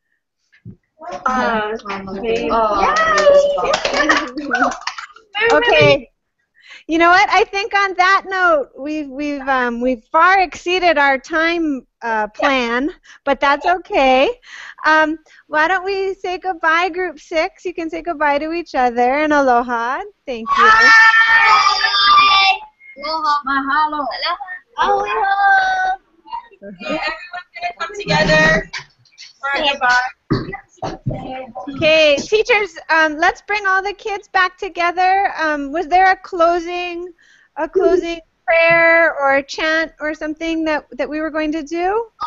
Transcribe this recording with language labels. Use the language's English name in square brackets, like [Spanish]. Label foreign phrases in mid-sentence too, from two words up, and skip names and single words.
[English] Okay. You know what? I think on that note, we've far exceeded our time plan, but that's okay. Why don't we say goodbye, Group 6? You can say goodbye to each other and aloha. Thank you. [Hawaiian] Aloha. Mahalo. [English] Aloha. Everyone's gonna come together for a goodbye. Okay, teachers, let's bring all the kids back together. Was there a closing prayer or a chant or something that we were going to do?